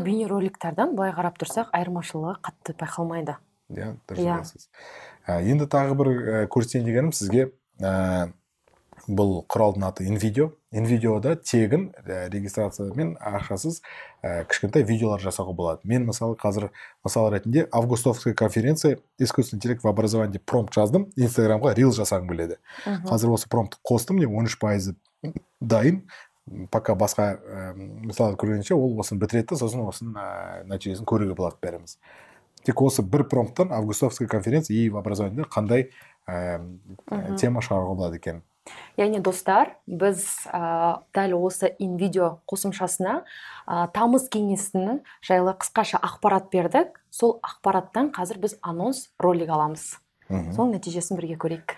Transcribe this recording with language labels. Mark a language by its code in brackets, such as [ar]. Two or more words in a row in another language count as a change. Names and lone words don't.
[kk] бейнероликтерден былай қарап тұрсақ, айырмашылығы қатты байқалмайды. Иә, дұрыс. Енді тағы бір көрсетейін дегенім сізге, бұл құралдың аты InVideo. InVideoда тегін регистрация мен ақшасыз кішкентай видеолар жасауға болады. Мен мысалы қазір мысал ретінде [ru] августовская конференция искусственный интеллект в образовании [kk] деп промпт жаздым, Инстаграмға рил жасағым келеді. Қазір осы промпт қостым, 13% дайын. Пока басқа мысалы көргенше ол осыны бітіреді, сосын осының нәтижесін көруге болады бәріміз. Тек осы бір промпттан [ru] августовская конференция и в образовании [kk] қандай тема шығаруға болады екен. Яғни достар, біз дәл осы InVideo қосымшасына тамыз кеңесінің жайлы қысқаша ақпарат бердік. Сол ақпараттан қазір біз анонс ролик аламыз. Соның нәтижесін бірге көрейік.